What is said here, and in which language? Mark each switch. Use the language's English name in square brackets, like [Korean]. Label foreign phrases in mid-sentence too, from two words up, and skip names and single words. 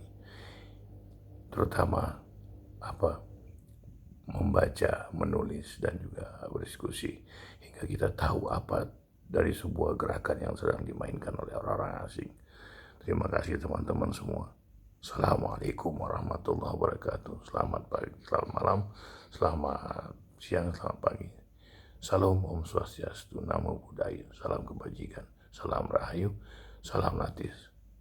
[Indonesian] Terutama membaca, menulis, dan juga berdiskusi hingga kita tahu apa dari sebuah gerakan yang sedang dimainkan oleh orang-orang asing. Terima kasih teman-teman semua. [Arabic] السلام عليكم ورحمة الله وبركاته. [Indonesian] Selamat pagi, selamat malam, selamat siang, selamat pagi. Salam [Balinese] Om Swastiastu, [Pali] Namo Buddhaya, [Indonesian] salam kebajikan, salam rahayu, salam latis.